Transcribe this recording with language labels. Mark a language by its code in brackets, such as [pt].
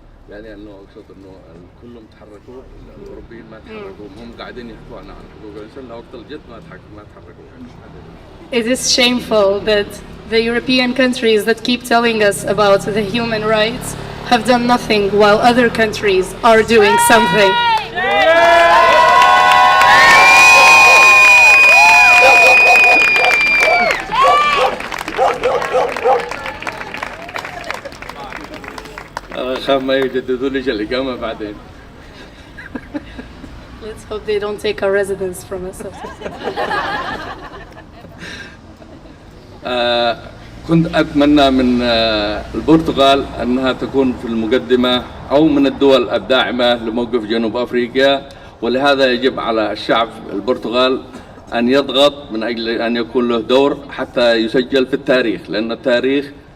[ar] يعني انه اقصد انه كلهم تحركوا، الاوروبيين ما تحركوا، هم قاعدين يحكوا عن حقوق الانسان، لوقت الجد ما تحركوا. [en] It is shameful that the European countries that keep telling us about the human rights have done nothing while other countries are doing something. [ar] أخاف ما يجددوا لي الإقامة بعدين. [en] Let's hope they don't take our residence from us. [ar] كنت أتمنى من البرتغال أنها تكون في المقدمة أو من الدول الداعمة لموقف جنوب أفريقيا، ولهذا يجب على الشعب البرتغال أن يضغط من أجل أن يكون له دور حتى يسجل في التاريخ، لأن التاريخ